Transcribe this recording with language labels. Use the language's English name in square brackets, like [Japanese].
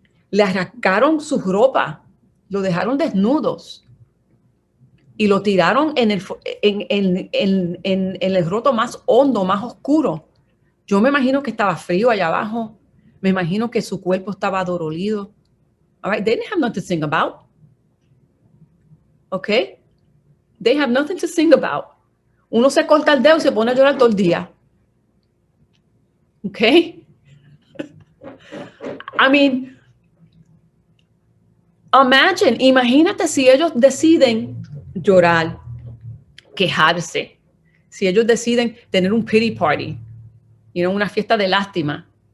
[Spanish] Le arrancaron sus ropas, lo dejaron desnudos y lo tiraron en el roto más hondo, más oscuro. Yo me imagino que estaba frío allá abajo. Me imagino que su cuerpo estaba adolorido. [English] All right, they didn't have nothing to sing about. Okay? They have nothing to sing about. [Spanish] Uno se corta el dedo y se pone a llorar todo el día. [English] Okay? I mean, [Spanish] imagínate si ellos deciden llorar, quejarse, si ellos deciden tener un [English] pity party, [Spanish] una fiesta de lástima.